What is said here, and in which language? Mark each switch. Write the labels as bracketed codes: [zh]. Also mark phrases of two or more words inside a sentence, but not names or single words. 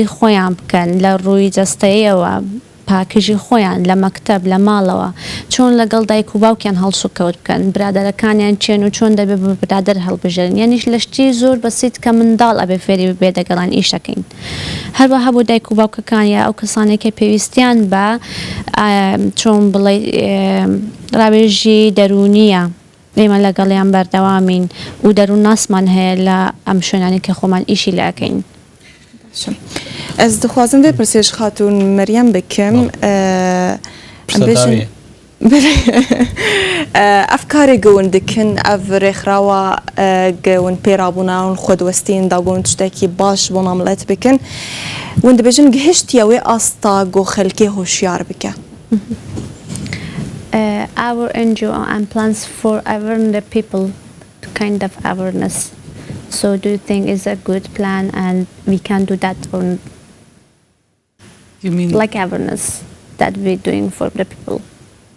[ckb] خۆیان بکەن لە ڕووی جەستەیەوە پاکژی خۆیان لە مەکتەب لە ماڵەوە چۆن لەگەڵ دایک و باوکیان هەڵسوکەوت بکەن برادەرەکانیان چێن و چۆن دەبێت بە برادەر هەڵبژێن یعنیش لە شتی زۆر بەسیت کە منداڵ ئەبێ فێری ببێ دەگەڵان ئیشەکەین هەروەها بۆ دایک و باوکەکان یا ئەو کەسانێکە پێویستیان بە چۆن بڵێ ڕاوێژی دەرونیە ئێمە لەگەڵیان بەردەوامین و دەروون ناسمان هەیە لە ئەم شوێنانی کە خۆمان ئیشی لاکەین [ku] Ez dixwazim vê pirsêj xatûn Meryem bikim ev karê gewin dikin ev rêxrawa gewin pêrabûna hûn xwedwestiyên da got tiştekî baş bona milet bikin hûn dibêjin gihiştiya wê asta got xelkê hoşyar bike. [en] Our NGO and plans for awareness the people to kind of awareness. So do you think it's a good plan and we can do that on You mean like awareness that we're doing for the people?